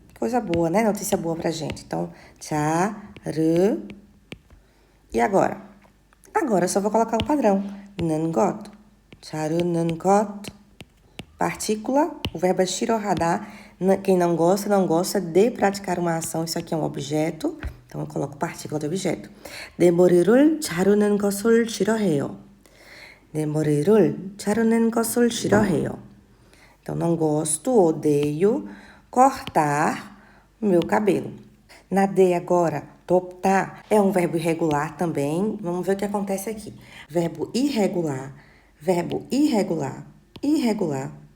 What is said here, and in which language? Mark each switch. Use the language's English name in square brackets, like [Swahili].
[Portuguese] Coisa boa, né? Notícia boa pra gente. Então, 자르. E agora? Agora eu só vou colocar o padrão. [Korean] 는 것. 자르는 것. [Portuguese] Partícula, o verbo é 싫어하다. Quem não gosta de praticar uma ação. Isso aqui é um objeto. Então, eu coloco partícula do objeto. [Korean] 내 머리를 자르는 것을 싫어해요. 내 머리를 자르는 것을 싫어해요. [Portuguese] Então, não gosto, odeio cortar meu cabelo. Nadei agora, toptar, é um verbo irregular também. Vamos ver o que acontece aqui. Verbo irregular, irregular.